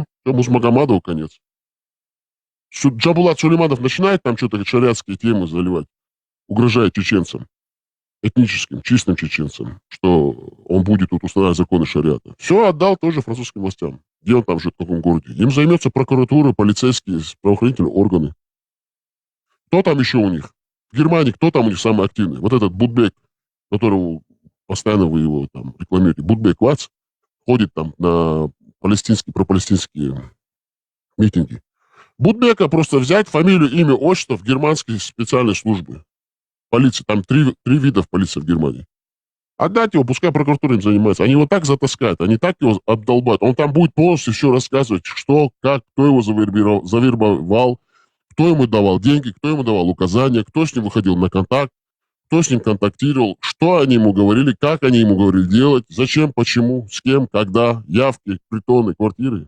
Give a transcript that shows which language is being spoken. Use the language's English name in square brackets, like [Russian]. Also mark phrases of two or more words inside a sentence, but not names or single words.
[Russian] Все, Мусмагомадову конец. Джабулат Сулейманов начинает там что-то шариатские темы заливать, угрожая чеченцам, этническим, чистым чеченцам, что он будет тут устанавливать законы шариата. Все отдал тоже французским властям. Где он там живет, в каком городе. Им займется прокуратура, полицейские, правоохранительные органы. Кто там еще у них? В Германии кто там у них самый активный? Вот этот Будбек, которого постоянно вы его там рекламируете. Будбек Вац ходит там на пропалестинские митинги. Будбека просто взять фамилию, имя, отчество в германской специальной службе. Полиции. Там три вида в полиции в Германии. Отдать его, пускай прокуратура им занимается. Они его так затаскают, они так его обдолбают. Он там будет полностью все рассказывать, что, как, кто его завербовал, кто ему давал деньги, кто ему давал указания, кто с ним выходил на контакт, кто с ним контактировал, что они ему говорили, как они ему говорили делать, зачем, почему, с кем, когда, явки, притоны, квартиры.